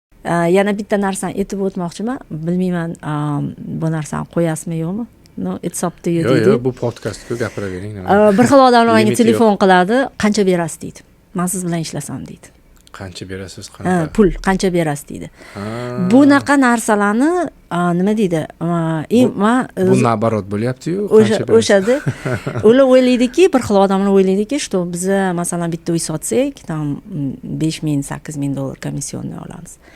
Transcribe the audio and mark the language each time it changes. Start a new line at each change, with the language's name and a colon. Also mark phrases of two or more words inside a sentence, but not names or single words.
Uzbek: Yana bitta narsani aytib o'tmoqchiman. Bilmayman, bu narsani qo'yasizmi yo'qmi?
English: No, it's up to you deydi.
Uzbek: Yo'q, bu podkastga gapiravering. Bir xil odamlar menga telefon qiladi, qancha berasiz deydi. Men siz bilan ishlasam deydi. Qancha berasiz, qanaqa? Pul qancha berasiz deydi. Bunaqa narsalarni nima deydi? Bu nabarot bo'lyapti-yu, o'shada ular o'ylaydiki, bir xil odamlar o'ylaydiki, что biz masalan bitta uy sotsak, tam 5000, 8000 dollar komissionni olamiz.